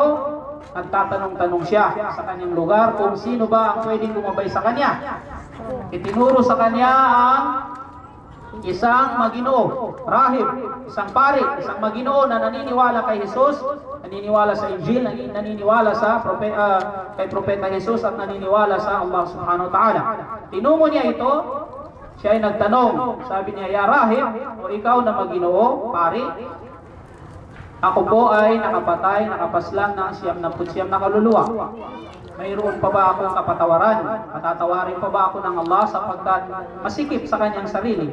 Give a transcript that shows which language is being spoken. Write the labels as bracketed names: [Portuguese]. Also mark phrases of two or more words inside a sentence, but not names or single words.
[Filipino] Nagtatanong-tanong siya sa kanyang lugar kung sino ba ang pwedeng gumabay sa kanya. Itinuro sa kanya ang isang maginoo, rahib, isang pari, isang maginoo na naniniwala kay Jesus, naniniwala sa Injil, naniniwala sa kay Propeta Jesus, at naniniwala sa Allah [Arabic] سبحانه وتعالى. [Filipino] Tinungo niya ito, siya ay nagtanong, sabi niya, [Arabic] يا راهب, [Filipino] o ikaw na maginoo, pari, ako po ay nakapatay, nakapaslang ng 99 na kaluluwa. Mayroon pa ba akong kapatawaran? Patatawarin pa ba ako ng Allah sapagkat masikip sa kanyang sarili?